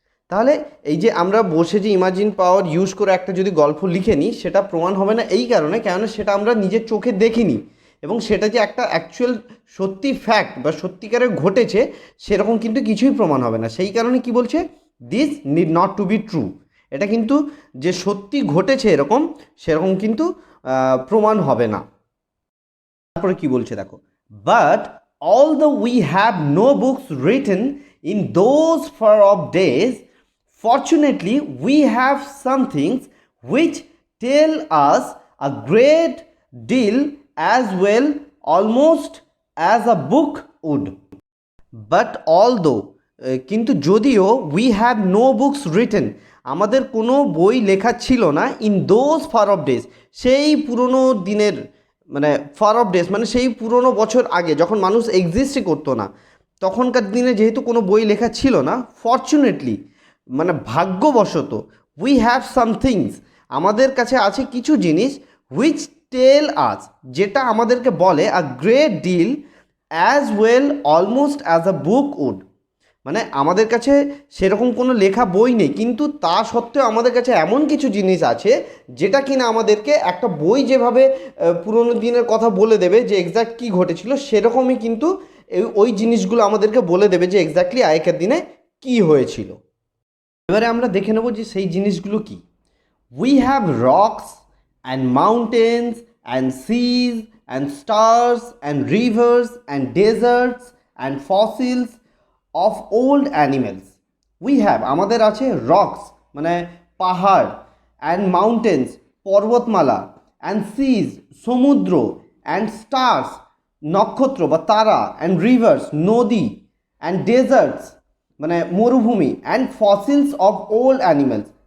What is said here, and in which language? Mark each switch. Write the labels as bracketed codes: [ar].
[bn] তাহলে এই যে আমরা বসে যে ইমাজিন পাওয়ার ইউজ করে একটা যদি গল্প লিখে নিই সেটা প্রমাণ হবে না, এই কারণে কেননা সেটা আমরা নিজের চোখে দেখিনি এবং সেটা যে একটা অ্যাকচুয়াল সত্যি ফ্যাক্ট বা সত্যিকারের ঘটেছে সেরকম কিন্তু কিছুই প্রমাণ হবে না। সেই কারণে কি বলছে, [en] this need not to be true, [bn] এটা কিন্তু যে সত্যি ঘটেছে এরকম সেরকম কিন্তু প্রমাণ হবে না। তারপরে কি বলছে দেখো, [en] But all the we have no books written in those far off days, fortunately we have some things which tell us a great deal as well, almost as a book would. But although [bn] কিন্তু যদিও [en] we have no books written [bn] আমাদের কোনো বই লেখা ছিল না [en] in those far off days, [bn] সেই পুরনো দিনের, মানে ফার অফ ডেজ মানে সেই পুরনো বছর আগে যখন মানুষ এক্সিস্টই করতো না, তখনকার দিনে যেহেতু কোনো বই লেখা ছিল না, ফর্চুনেটলি মানে ভাগ্যবশত [en] we have some things, [bn] আমাদের কাছে আছে কিছু জিনিস, [en] which tell us, [bn] যেটা আমাদেরকে বলে [en] A great deal as well almost as a book would. [bn] মানে আমাদের কাছে সেরকম কোনো লেখা বই নেই, কিন্তু তা সত্ত্বেও আমাদের কাছে এমন কিছু জিনিস আছে যেটা কিনা আমাদেরকে একটা বই যেভাবে পুরোনো দিনের কথা বলে দেবে যে এক্স্যাক্ট কী ঘটেছিল, সেরকমই কিন্তু ওই জিনিসগুলো আমাদেরকে বলে দেবে যে এক্স্যাক্টলি আগেকার দিনে কী হয়েছিল। এবারে আমরা দেখে নেব যে সেই জিনিসগুলো কী। [en] We have rocks and mountains and seas and stars and rivers and deserts and fossils of old animals. We have [bn] আমাদের আছে [en] rocks মানে পাহাড়, and mountains পর্বতমালা, and seas সমুদ্র, and stars নক্ষত্র বা তারা, and rivers নদী, and deserts মানে মরুভূমি, and fossils of old animals.